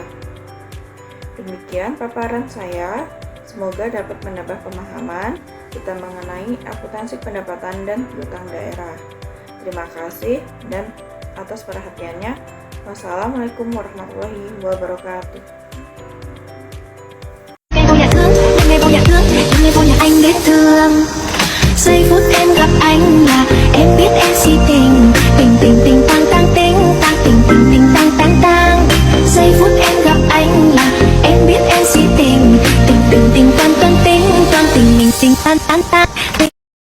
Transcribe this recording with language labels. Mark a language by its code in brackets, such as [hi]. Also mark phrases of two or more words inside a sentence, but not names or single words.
[id] Demikian paparan saya, semoga dapat menambah pemahaman kita mengenai akuntansi pendapatan dan piutang daerah. Terima kasih dan atas perhatiannya. [ar] والسلام عليكم ورحمة الله وبركاته. [vi] Giây phút em gặp anh là em biết em si tình, tình tình tình tang tang ting tang tình tình tình tang tang tang. Giây phút em gặp anh là em biết em si tình, tình tình tình toan toan ting toan tình mình tình tan tan tan.